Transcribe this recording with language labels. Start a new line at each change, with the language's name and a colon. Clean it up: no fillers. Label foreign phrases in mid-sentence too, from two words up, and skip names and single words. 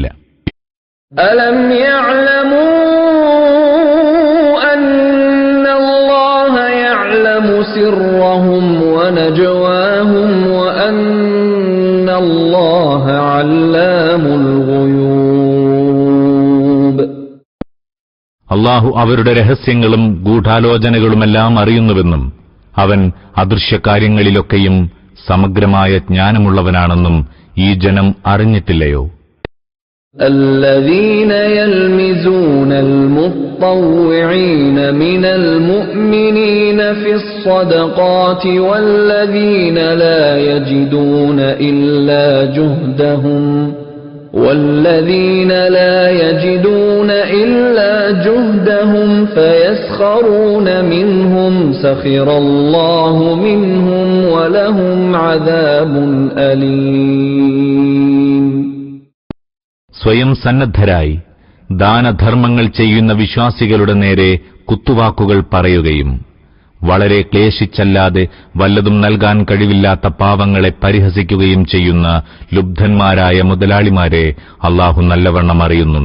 Arabic: ألم يعلموا أن الله يعلم سرهم ونجواهم وأن الله علام الغيوب.
Malayalam: അല്ലാഹു അവരുടെ രഹസ്യങ്ങളും ഗൂഢാലോചനകളുമെല്ലാം അറിയുന്നുവെന്നും അവൻ അദൃശ്യകാര്യങ്ങളിലൊക്കെയും സമഗ്രമായ ജ്ഞാനമുള്ളവനാണെന്നും ഈ ജനം അറിഞ്ഞിട്ടില്ലയോ?
Arabic: الذين يلمزون المطوعين من المؤمنين في الصدقات والذين لا يجدون إلا جهدهم فيسخرون منهم سخر الله منهم ولهم عذاب أليم.
Malayalam: സ്വയം സന്നദ്ധരായി ദാനധർമ്മങ്ങൾ ചെയ്യുന്ന വിശ്വാസികളുടെ നേരെ കുത്തുവാക്കുകൾ പറയുകയും വളരെ ക്ലേശിച്ചല്ലാതെ വല്ലതും നൽകാൻ കഴിവില്ലാത്ത പാവങ്ങളെ പരിഹസിക്കുകയും ചെയ്യുന്ന ലുബ്ധന്മാരായ മുതലാളിമാരെ അല്ലാഹു നല്ലവണ്ണം അറിയുന്നുണ്ട്.